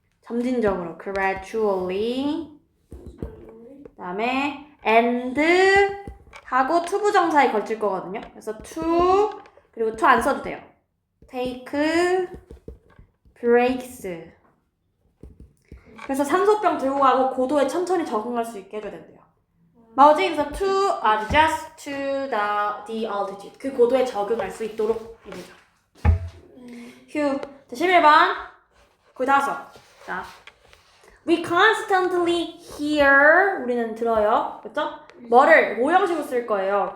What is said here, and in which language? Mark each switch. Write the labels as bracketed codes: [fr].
[ko] 점진적으로 gradually 그다음에 and 하고 to 부정사에 걸칠 거거든요. 그래서 to 그리고 to 안 써도 돼요. [en] take breaks. [ko] 그래서 산소병 들고 가고 고도에 천천히 적응할 수 있게 해줘야 된대요. 뭐지? 그래서 [en] to adjust to the altitude. [ko] 그 고도에 적응할 수 있도록 이거죠. 휴. 자, 11번. 거의 다 왔어. 자. [en] We constantly hear. [ko] 우리는 들어요. 그렇죠? 뭐를 모형식으로 쓸 거예요.